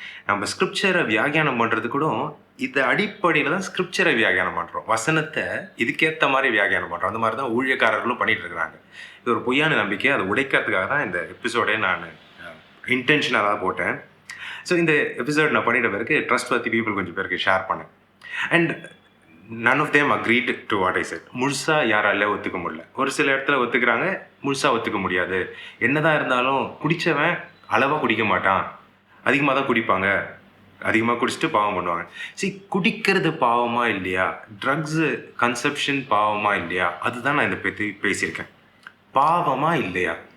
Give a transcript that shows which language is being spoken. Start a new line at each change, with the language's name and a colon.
Tamil: நம்ம ஸ்கிரிப்சரை வியாகியானம் பண்ணுறது கூட இது அடிப்படையில் தான் ஸ்கிரிப்சரை வியாகியானம் பண்ணுறோம். வசனத்தை இதுக்கேற்ற மாதிரி வியாகியானம் பண்ணுறோம். அந்த மாதிரி தான் ஊழியக்காரர்களும் பண்ணிகிட்டு இருக்கிறாங்க. இது ஒரு பொய்யான நம்பிக்கை. அதை உடைக்கிறதுக்காக தான் இந்த எபிசோடே நான் இன்டென்ஷனலாக போட்டேன். ஸோ இந்த எபிசோட் நான் பண்ணிட்ட பிறகு
English: trustworthy people
Tamil: கொஞ்சம் பேருக்கு ஷேர் பண்ணேன்.
English: And none of them agreed to what I said.
Tamil: முழுசாக யாரால ஒத்துக்க முடியல. ஒரு சில இடத்துல ஒத்துக்கிறாங்க, முழுசாக ஒத்துக்க முடியாது. என்னதான் இருந்தாலும் குடித்தவன் அளவாக குடிக்க மாட்டான், அதிகமாக தான் குடிப்பாங்க, அதிகமாக குடிச்சிட்டு பாவம் பண்ணுவாங்க. சரி, குடிக்கிறது பாவமா இல்லையா, ட்ரக்ஸு கன்சப்ஷன் பாவமா இல்லையா, அதுதான் நான் இதை பற்றி பேசியிருக்கேன். பாவமா இல்லையா?